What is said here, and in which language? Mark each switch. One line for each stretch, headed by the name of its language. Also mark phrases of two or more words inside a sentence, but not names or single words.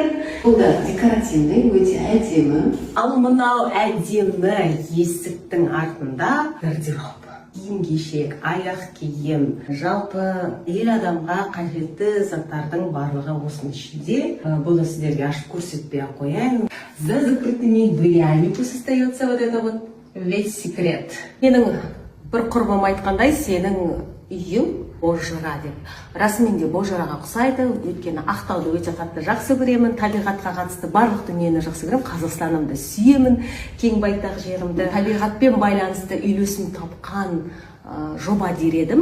Kazakh: Бұл да декоративный, өте әдемі. Ал мынау әдемі есіктің артында гардероб, киім-кешек, аяқ киім, жалпы ел адамға қажетті заттардың барлығы осының ішінде. Бұл да сіздерге ашып көрсетпей қояйын.
Russian: За закрытыми дверями остается вот это вот весь секрет.
Kazakh: Менің бір құрбым айтқандай, сенің үйің бозжыра деп. Расымен де бозжыраға ұқсайды, өйткені Ақтауды өте қатты жақсы көремін, табиғатқа қатысты барлық дүниені жақсы көремін, Қазақстанымды сүйемін, кең байтақ жерімді, табиғатпен байланысты үйлесім тапқан жоба дер едім.